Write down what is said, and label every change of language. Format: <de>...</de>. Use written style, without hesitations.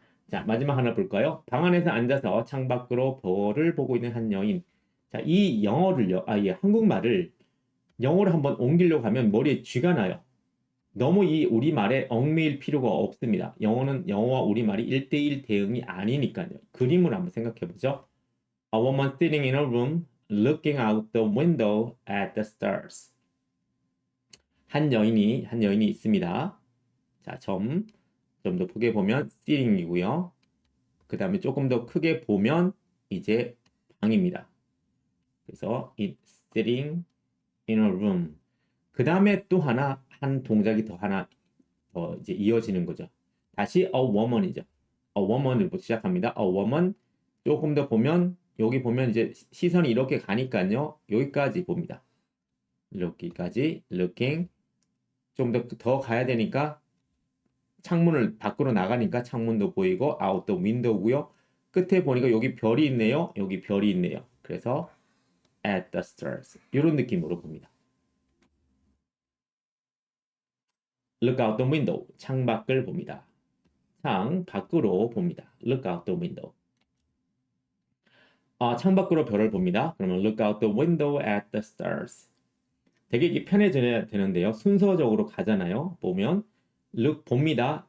<ko>자, 마지막 하나 볼까요? 방 안에서 앉아서 창밖으로 별을 보고 있는 한 여인. 자, 이 영어를요, 예, 한국말을 영어로 한번 옮기려고 하면 머리에 쥐가 나요. 너무 이 우리말에 얽매일 필요가 없습니다. 영어는 영어와 우리말이 1대1 대응이 아니니까요. 그림을 한번 생각해 보죠.</ko> <en>A woman sitting in a room looking out the window at the stars.</en> <ko>한 여인이 있습니다. 자, 좀 더 크게 보면 sitting이고요. 그 다음에 조금 더 크게 보면 이제 방입니다. 그래서</ko> <en>sitting in a room.</en> <ko>그 다음에 또 한 동작이 더 이제 이어지는 거죠. 다시</ko> <en>a woman</en> <ko>이죠. a woman으로 시작합니다. a woman 조금 더 보면 여기 보면 이제 시선이 이렇게 가니까요. 여기까지 봅니다. 여기까지 looking 좀 더 가야 되니까 창문을 밖으로 나가니까 창문도 보이고</ko> <en>out the window</en> <ko>고요. 끝에 보니까 여기 별이 있네요. 여기 별이 있네요. 그래서</ko> <en>at the stars</en> <ko>이런 느낌으로 봅니다.</ko> <en>Look out the window.</en> <ko>창 밖을 봅니다. 창 밖으로 봅니다.</ko> <en>Look out the window.</en> <ko>창 밖으로 별을 봅니다. 그러면</ko> <en>look out the window at the stars.</en> <ko>되게 이게 편해져야 되는데요. 순서적으로 가잖아요. 보면 look 봅니다.</ko>